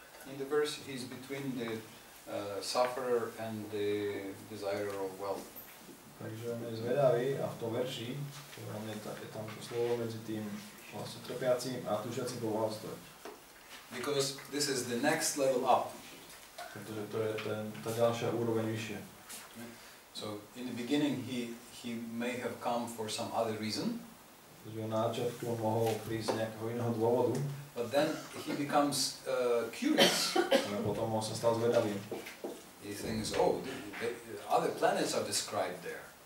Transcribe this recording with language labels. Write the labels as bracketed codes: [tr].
[en] In the verse he is between the sufferer and the desirer of wealth. [sk] Takže on je zvedavý a v tom verši je tam to slovo medzi tým vlastne trpiacím a túžiacím po bohatstve. [en] Because this is the next level up. [sk] Pretože to je tá ďalšia úroveň vyššie. [en] So in the beginning he may have come for some other reason. [sk] Takže na začiatku mohol prísť z nejakého iného dôvodu. [en] But then he becomes curious. [sk] A potom on sa stal zvedavým. [en] he thinks, oh, the other planets are described there.